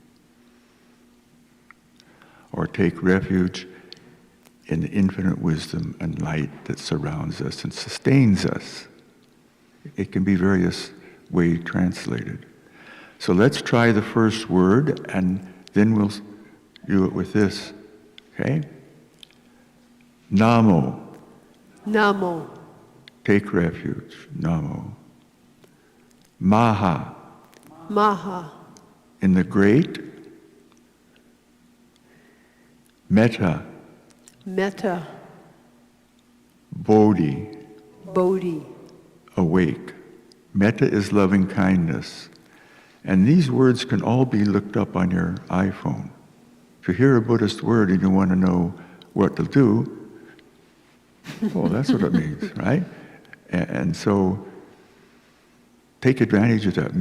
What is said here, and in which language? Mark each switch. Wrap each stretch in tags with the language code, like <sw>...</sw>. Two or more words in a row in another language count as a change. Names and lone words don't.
<en>Or take refuge in the infinite wisdom and light that surrounds us and sustains us. It can be various ways translated. So let's try the first word, and then we'll do it with this, okay? Namo. Namo. Take refuge.</en> <pi>Namo. Maha.</pi> <en>Maha. In the great. Metta. Metta. Bodhi. Bodhi. Awake. Metta is loving kindness. And these words can all be looked up on your iPhone. If you hear a Buddhist word and you want to know what to do, well, that's what it means, right? And so take advantage of that.</en>